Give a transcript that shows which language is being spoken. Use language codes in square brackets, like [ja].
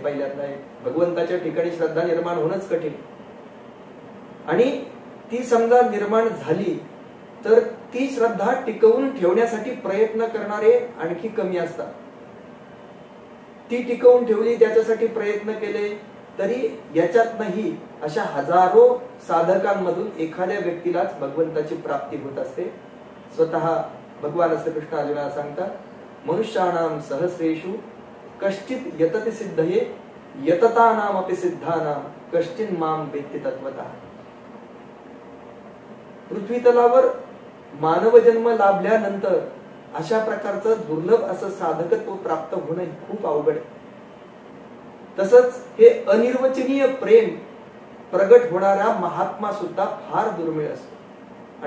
[mr] पहिल्यांदा भगवंताच्या ठिकाणी श्रद्धा निर्माण होणंच कठीण. आणि ती समजा निर्माण झाली तर ती श्रद्धा टिकवून ठेवण्यासाठी प्रयत्न करणारे आणखी कमी असतात. ती टिकवून ठेवली त्याच्यासाठी प्रयत्न केले तरी याच्यातनही अशा हजारो साधकांमधून एखाद्या व्यक्तीलाच भगवंताची प्राप्ती होत असते. स्वतः भगवान श्रीकृष्ण अर्जुनाला सांगतात, [sa] मनुष्याणाम सहस्रेषु कश्चित यतति सिद्धये यततानाम अपि सिद्धानाम कश्चिन माम वेत्ति तत्वतः. [mr] पृथ्वी तलावर मानव जन्म लाभल्यानंतर अशा प्रकारचं दुर्लभ असं साधकत्व प्राप्त होणं खूप अवघड आहे. तसंच हे अनिर्वचनीय प्रेम प्रगट होणारा महात्मा सुद्धा फार दुर्मिळ असतो.